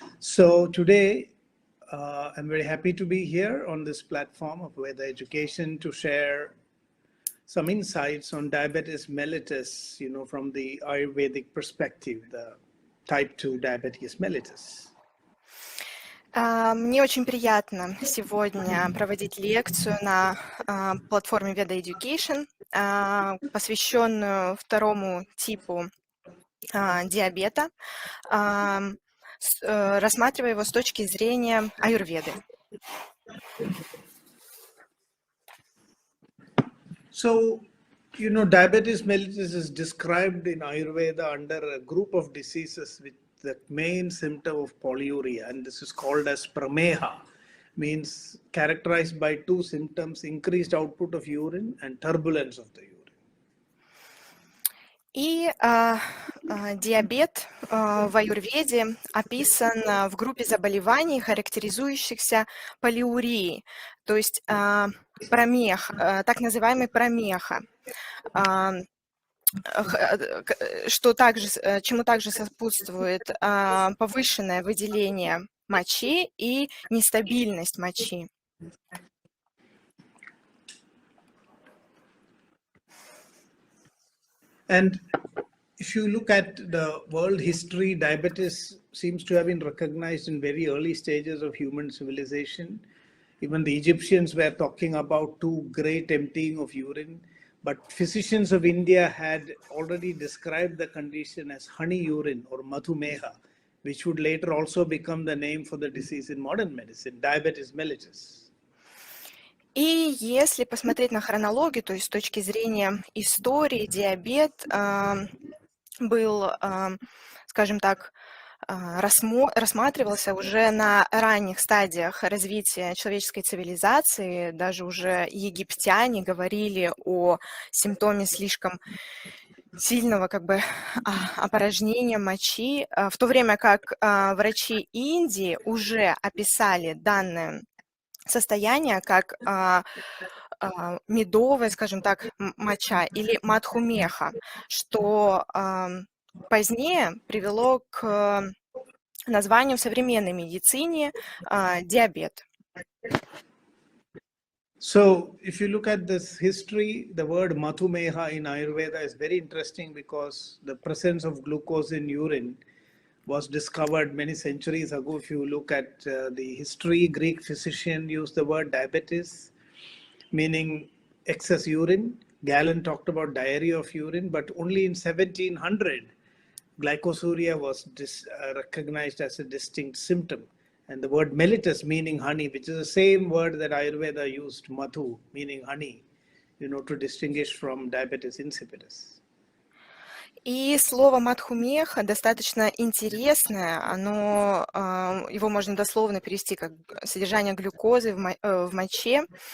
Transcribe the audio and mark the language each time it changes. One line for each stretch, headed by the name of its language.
English: So today, I'm very happy to be here on this platform of Veda Education to share some insights on diabetes mellitus, from the Ayurvedic perspective, the type 2 diabetes mellitus.
Russian: Мне очень приятно сегодня проводить лекцию на платформе Veda Education, посвященную второму типу диабета, рассматривая его с точки зрения аюрведы.
English: So, diabetes mellitus is described in Ayurveda under a group of diseases with the main symptom of polyuria, and this is called as prameha, means characterized by two symptoms: increased output of urine and turbulence of the urine.
Russian: И диабет в аюрведе описан в группе заболеваний, характеризующихся полиурией, то есть промех, так называемый промеха, чему также сопутствует повышенное выделение мочи и нестабильность мочи.
English: And if you look at the world history, diabetes seems to have been recognized in very early stages of human civilization. Even the Egyptians were talking about too great emptying of urine. But physicians of India had already described the condition as honey urine or madhumeha, which would later also become the name for the disease in modern medicine, diabetes mellitus.
Russian: И если посмотреть на хронологию, то есть с точки зрения истории, диабет был, скажем так, рассматривался уже на ранних стадиях развития человеческой цивилизации. Даже уже египтяне говорили о симптоме слишком сильного опорожнения мочи, в то время как врачи Индии уже описали данное состояние как медовая, скажем так, моча или мадхумеха, что позднее привело к названию в современной медицине диабет.
English: So, if you look at this history, the word madhumeha in Ayurveda is very interesting because the presence of glucose in urine was discovered many centuries ago. If you look at the history, Greek physician used the word diabetes, meaning excess urine. Galen talked about diarrhea of urine, but only in 1700, glycosuria was recognized as a distinct symptom. And the word mellitus, meaning honey, which is the same word that Ayurveda used, madhu, meaning honey, to distinguish from diabetes insipidus.
Russian: И слово мадхумеха достаточно интересное, его можно дословно перевести как содержание глюкозы в моче.